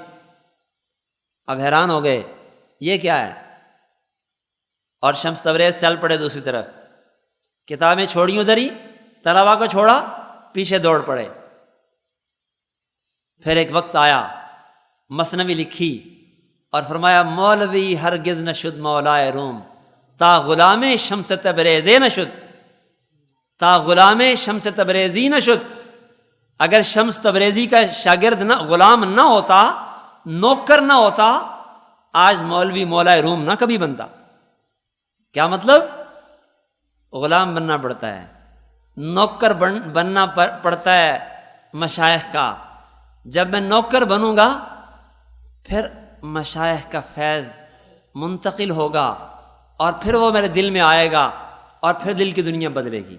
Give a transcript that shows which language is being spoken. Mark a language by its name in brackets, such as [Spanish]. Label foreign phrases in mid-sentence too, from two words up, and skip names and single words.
[Urdu] اب حیران ہو گئے یہ کیا ہے، اور شمس تبریز چل پڑے دوسری طرف، کتابیں چھوڑی ادھر ہی، طلباء کو چھوڑا، پیچھے دوڑ پڑے۔ پھر ایک وقت آیا، مثنوی لکھی اور فرمایا [Persian] مولوی ہرگز نشد مولائے روم تا غلام شمس تبریزی نشد، تا غلام شمس تبریزی نشد۔ [Urdu] اگر شمس تبریزی کا شاگرد نہ، غلام نہ ہوتا، نوکر نہ ہوتا، آج مولوی مولائے روم نہ کبھی بنتا۔ کیا مطلب؟ غلام بننا پڑتا ہے، نوکر بننا پڑتا ہے مشائخ کا۔ جب میں نوکر بنوں گا پھر مشائخ کا فیض منتقل ہوگا اور پھر وہ میرے دل میں آئے گا اور پھر دل کی دنیا بدلے گی۔